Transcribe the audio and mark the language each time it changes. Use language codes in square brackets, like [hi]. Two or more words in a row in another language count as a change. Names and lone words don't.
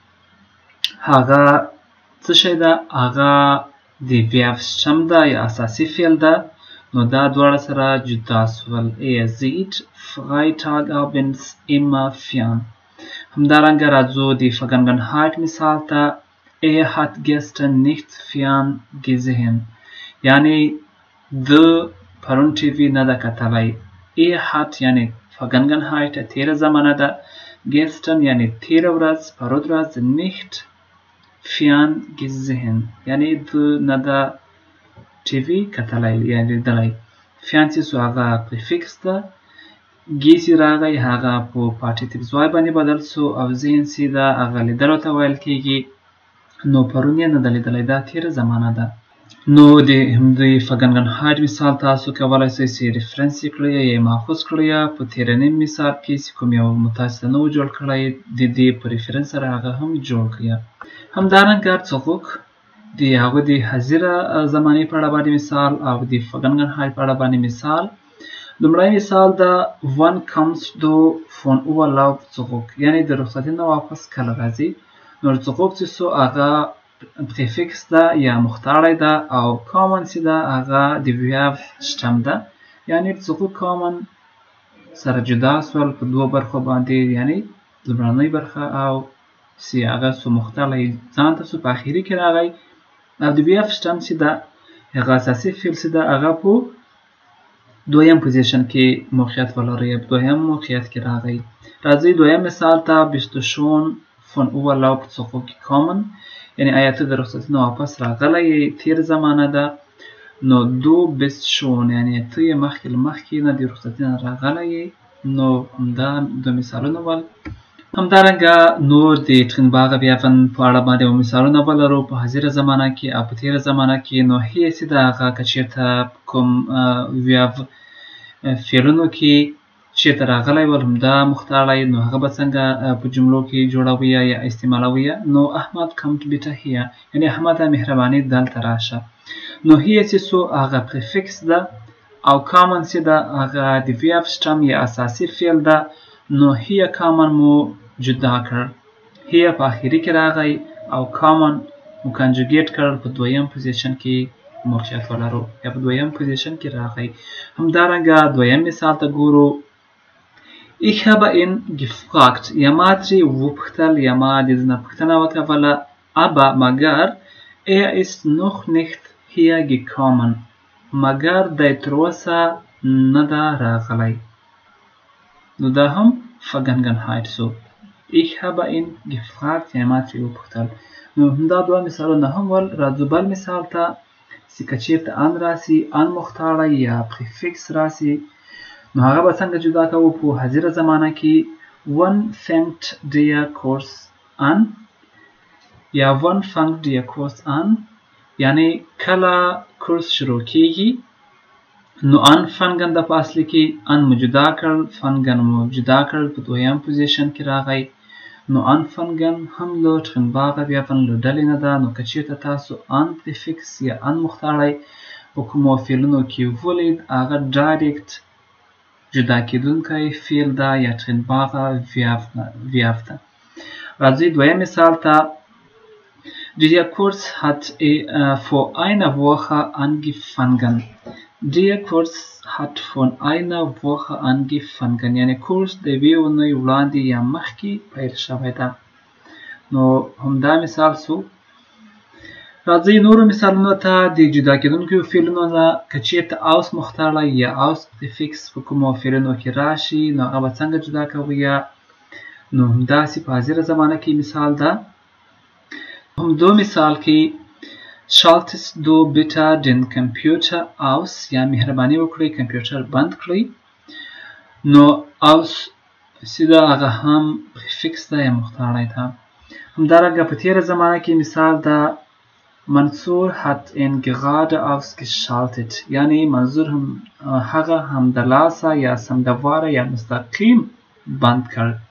[ps] هغه څه شی ده هغه د [en] verb stem [ps] ده یا اساسي فعل ده نو دا دواړه سره جدا سول [de] sieht Freitagabends immer fern [ps] همدارنګه راځو د فگنگن هایت مثال ته [de] hat gestern nicht fern gesehen [ps] یعنی د پرون ټیوي نه ده کتلی hat یعنی فگنگن هایت تیره زمانه ده gestern یعنی تیره ورځ پرود ورځ [de] nicht fern gesehen [ps] یعنی د نه ده ټیوي کتلی یا لیدلی فیانسي سو هغه پریفکس ده ګیسي راغی هغه په پارټیسیپس وای باندې بدل سو او زینسي ده هغه لیدلو ته ویل کیږي نو پرون یې نه ده لیدلی دا تیره زمانه ده نو د همدې فگنگن هایت مثال تاسو کولی شئ چې ریفرنس یې کړئ یا ماخوذ کړئ په تیرني مثال کې چې کوم یو متاسو نه و جوړ کړی د دې په ریفرنس سره هغه هم جوړ کړئ همدارنګه څوک د هغه د حاضره زمانې په اړه باندې مثال او د فگنگن هایت په اړه باندې مثال لومړی مثال ده [de] wann kommst du von [ps] Urlaub zurück یعنی د رخصتۍ نه واپس کله راځي نو zurück چې سو هغه پریفکس ده یا مختاړی ده او کامن چې ده هغه د verb stem ده یعنی [de] zurück kommen [ps] سره جدا سول په دوه برخو باندې یعنی لومړنۍ برخه او چې هغه سو مختاړی ځان ته سو په اخري کې راغی او د وی اف شتم چې دا هغه اساسي فعل چې دا هغه په دویم پوزیشن کې موقعیت ولري، دویم موقعیت کې راغی. راځي دویم مثال ته [de] bist du schon von Urlaub zurückgekommen، [ps] یعنی آیا ته د رخصتۍ نه واپس راغلی تیر زمانه ده. نو [de] du bist schon [ps] یعنی ته یې مخکې نه د رخصتۍ نه راغلی. نو همدا دوه مثالونه ول. همدارنګه نور د [de] trennbare Verben [ps] په اړه باندې مثالونه ولرو په حاضره زمانه کې او په تیره زمانه کې. نو هي چې د هغه که چېرته کوم ویاف فعلونو کې چېرته راغلی ول همدا مختاړی، نو هغه به څنګه په جملو کې جوړوي یا استعمالوي. نو احمد [de] kommt bitte hier [ps] یعنی احمد مهرباني دلته راشه. نو هي چې سو هغه پریفکس ده او کامن چې ده هغه د [de] Verb Stamm [ps] یا اساسي فعل ده. نو هي کامن مو جدا کړ، هي په آخري کې راغی او کامن مو کنجوګیټ کړ په دویم پوزیشن کې موقعیت ولرو یا په دویم پوزیشن کې راغی. همدارنګه دویم مثال ته ګورو. [de] Ich habe ihn gefragt [ps] یا ما ترې وپوښتل یا ما د ده نه پوښتنه وکوله aber مګر [de] ist noch nicht hier gekommen [ps] مګر دی تر اوسه نه ده راغلی. نو دا هم Vergangenheit so. [de] Ich habe ihn gefragt [ps] یا ما ترې وپوښتل. نو همدا دوه مثالونه هم ول. راځو بل مثال ته چې که چېرته ان راسي، ان مختاړی یا پریفکس راسي، نو هغه به څنګه جدا کوو په حاضره زمانه کې. [de] Wann fängt der Kurs an یا wann fängt der Kurs an [ps] یعنی کله کورس شروع کیږي. نو anfangen د په اصل کې ان مو جدا کړ، fangen مو جدا کړ په دویم پوزیشن کې راغی. نو anfangen هم له [de] trennbare Verben [ps] له ډلې نه ده. نو که چېرته تاسو ان پریفکس یا ان مختاړی په کومو فعلونو کې ولید هغه ډایرکټ جدا کېدونکی فعل ده یا [de] trennbare Verb [ps] ده. راځئ دویم مثال ته. [de] Der Kurs hat vor einer Woche angefangen. Der Kurs hat vor einer Woche angefangen [ps] یعنی کورس د یوې اونۍ وړاندې یا مخکې پیل شوی ده. نو همدا مثال سو. راځئ نورو مثالونو ته د جدا کېدونکو فعلونو نه. که چېرته اوس مختاړی یا اوس پریفکس په کومو فعلونو کې راشي نو هغه به څنګه جدا کوو. نو همداسې په حاضره زمانه کې مثال ده. هم دو مثال کې [de] schaltest du bitte den Computer aus [ps] یا مهرباني وکړئ کمپیوټر بند کړئ. نو اوس چې ده هغه هم پریفکس ده یا مختاړی ده. همدارنګه په تیره زمانه کې مثال ده. منصور [de] hat ihn gerade ausgeschaltet [ps] یعنی منظور هم هغه همدلاسه یا سمدواره یا مستقیم بند کړ.